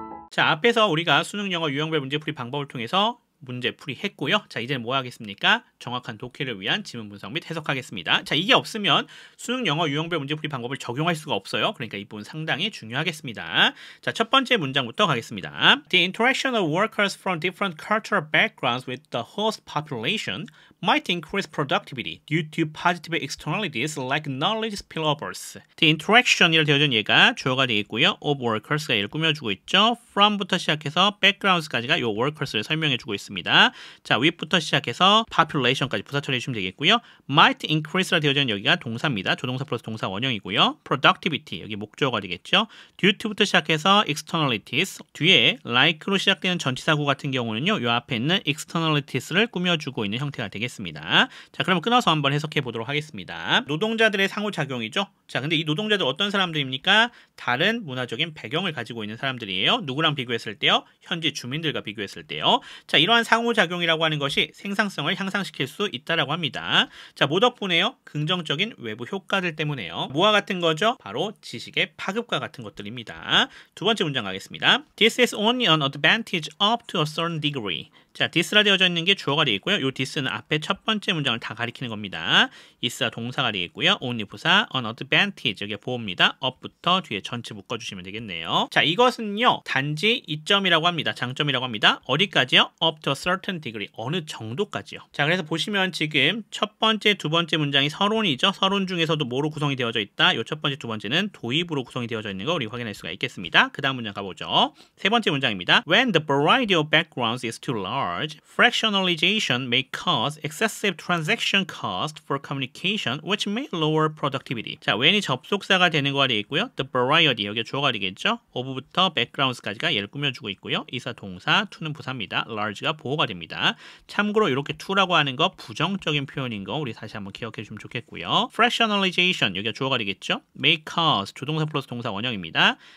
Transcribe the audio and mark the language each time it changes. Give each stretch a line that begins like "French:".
Korean: 자, 앞에서 우리가 수능 영어 유형별 문제풀이 방법을 통해서 문제풀이 했고요. 자, 이제는 뭐 하겠습니까? 정확한 독해를 위한 지문 분석 및 해석하겠습니다. 자, 이게 없으면 수능 영어 유형별 문제풀이 방법을 적용할 수가 없어요. 그러니까 이 부분 상당히 중요하겠습니다. 자, 첫 번째 문장부터 가겠습니다.
English: The interaction of workers from different cultural backgrounds with the host population might increase productivity due to positive externalities like knowledge spillovers.
Korean: The interaction이라 되어진 얘가 주어가 되겠고요. of workers가 얘를 꾸며주고 있죠. from부터 시작해서 backgrounds까지가 이 workers를 설명해주고 있습니다. 자, with부터 시작해서 population까지 부사 처리해주시면 되겠고요. might increase라 되어진 여기가 동사입니다. 조동사 플러스 동사 원형이고요. productivity 여기 목적어가 되겠죠. due to부터 시작해서 externalities 뒤에 like로 시작되는 전치사구 같은 경우는요. 이 앞에 있는 externalities를 꾸며주고 있는 형태가 되겠습니다. 자, 그럼 끊어서 한번 해석해 보도록 하겠습니다. 노동자들의 상호작용이죠. 자, 근데 이 노동자들 어떤 사람들입니까? 다른 문화적인 배경을 가지고 있는 사람들이에요. 누구랑 비교했을 때요? 현지 주민들과 비교했을 때요. 자, 이러한 상호작용이라고 하는 것이 생산성을 향상시킬 수 있다라고 합니다. 자, 뭐 덕분에요? 긍정적인 외부 효과들 때문에요. 뭐와 같은 거죠? 바로 지식의 파급과 같은 것들입니다. 두 번째 문장 가겠습니다.
English: This is only an advantage up to a certain degree.
Korean: 자, this라 되어져 있는 게 주어가 되겠고요. 이 this는 앞에 첫 번째 문장을 다 가리키는 겁니다. is가 동사가 되겠고요. only 부사, an advantage 여기가 보호입니다. up부터 뒤에 전체 묶어주시면 되겠네요. 자, 이것은요. 단지 이점이라고 합니다. 장점이라고 합니다. 어디까지요?
English: up to a certain degree.
Korean: 어느 정도까지요. 자, 그래서 보시면 지금 첫 번째, 두 번째 문장이 서론이죠. 서론 중에서도 뭐로 구성이 되어져 있다? 요 첫 번째, 두 번째는 도입으로 구성이 되어져 있는 거 우리 확인할 수가 있겠습니다. 그 다음 문장 가보죠. 세 번째 문장입니다.
English: When the variety of backgrounds is too large, fractionalization may cause excessive transaction cost for communication, which may lower productivity.
Korean: 자, when이 접속사가 되는 거가 되겠고요. The variety, 여기 주어가 되겠죠. of부터 backgrounds까지가 얘를 꾸며주고 있고요. 이사 동사, to는 부사입니다. large가 보호가 됩니다. 참고로 이렇게 to라고 하는 거 부정적인 표현인 거 우리 다시 한번 기억해 주시면 좋겠고요. fractionalization, 여기가 주어가 되겠죠. may cause, 조동사 플러스 동사 원형입니다.